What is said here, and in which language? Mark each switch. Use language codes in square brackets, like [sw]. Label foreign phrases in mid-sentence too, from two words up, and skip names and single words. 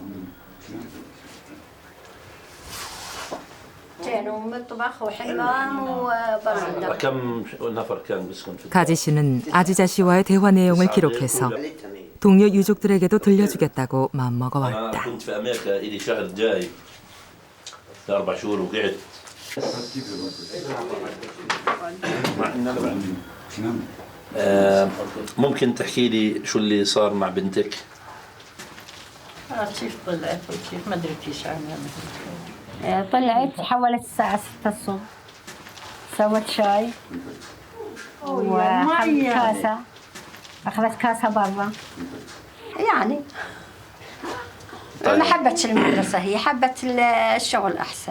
[ko] 가지 씨는 아지자 씨와의 대화 내용을 기록해서 동료 유족들에게도 들려주겠다고 마음먹어왔다. [ar] ممكن تحكي لي شو اللي صار مع بنتك؟ كيف طلعت وكيف ما ادري ايش طلعت حولت الساعة 6 الصبح سوت شاي وأخذت كاسة أخذت كاسة برا يعني ما حبتش المدرسة هي حبت الشغل أحسن